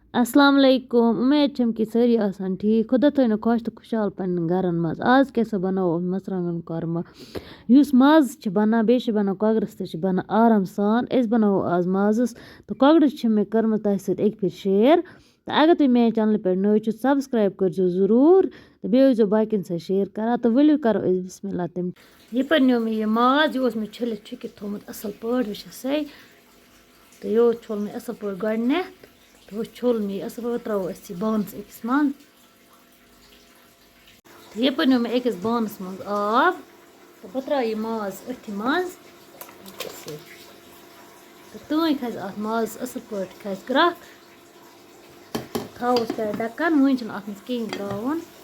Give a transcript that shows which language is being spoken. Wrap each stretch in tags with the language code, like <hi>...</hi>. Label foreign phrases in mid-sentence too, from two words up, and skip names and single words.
<ks>अस्सलाम वालेकुम उम्मीद छम कि सारी आसान ठीक खुदा थोन खुश तो खुशहाल पन्न गरन मज आज कैसे बनाओ मरचांगन korma युस माज छ बना बे छ बना कॉगरस ते छ बना आराम सान इस बनाओ आज माजस तो कॉगरस छ मे कर्म तह सत एक फिर शेयर तो अगर तुम मेरे चैनल पे नए छ सब्सक्राइब कर जो जरूर तो बेयो जो बाकिन से शेयर करा तो वलियो करो इस बिस्मिल्लाह तम ये पर न्यो मे ये माज यो मे छलित छिकित थोमत असल पड़ वछ से तो यो छोल मे असल पड़ गडने तो छोल मे असल पड़ त्रो अस बानस अकिस मन ये पर न्यो मे अकिस बानस मन आब तो बह त्रा ये माज अथि मज तो तुम खस अत माज असल पड़ खस ग्रख थावस पे ढक्कन वन छ अत मज कहीं त्रावन</ks>